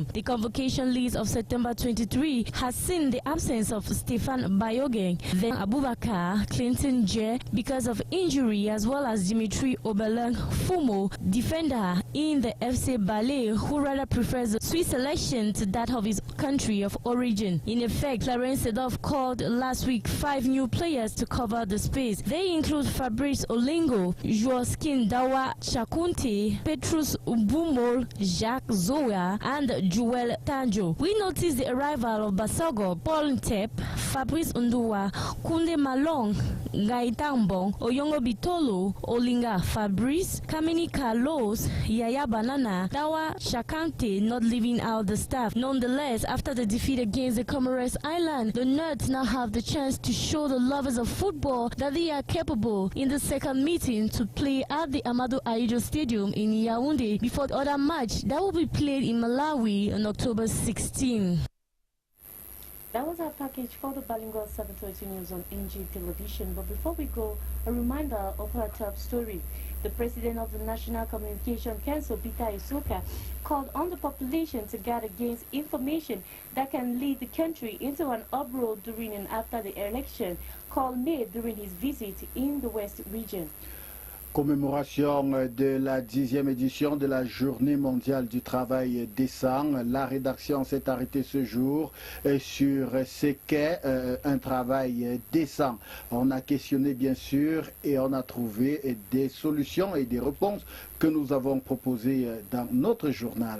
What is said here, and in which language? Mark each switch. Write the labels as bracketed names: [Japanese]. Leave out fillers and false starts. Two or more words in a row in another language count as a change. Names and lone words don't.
[English] The convocation list of September 23 has seen the absence of Stefan Bayogeng, then Abubakar Clinton J because of injury, as well as Dimitri Obelang Fumo, defender in the FC Ballet, who rather prefers the Swiss selection to that of his country of origin. In effect, Clarence Seedorf called last week 5 new players to cover the space. They include Fabrice Olingo, Joaquin Dawa Chakunte, Petrus Ubumol, Jacques Zoya, and Joel Tanjo. We noticed the arrival of Basogo, Paul Ntep, Fabrice Undua, Kunde Malong, Gaitambong, Oyongo Bitolo, Olinga Fabrice, Kamini Carlos, Yaya Banana, Dawa Shakante, not leaving out the staff. Nonetheless, after the defeat against the Comoros Island, the Nerds now have the chance to show the lovers of football that they are capable in the second meeting to play at the Amadou Ahidjo Stadium in Yaoundé before the other match that will be played in Malawi on October 16. That was our package for the Bilingual 7:30 News on NG Television. But before we go, a reminder of our top story. The president of the National Communication Council, Peter Isuka, called on the population to guard against information that can lead the country into an uproar during and after the election, call made during his visit in the West region. [French] Commémoration de la 10e édition de la Journée mondiale du travail décent. La rédaction s'est arrêtée ce jour sur ce qu'est un travail décent. On a questionné bien sûr et on a trouvé des solutions et des réponses que nous avons proposées dans notre journal.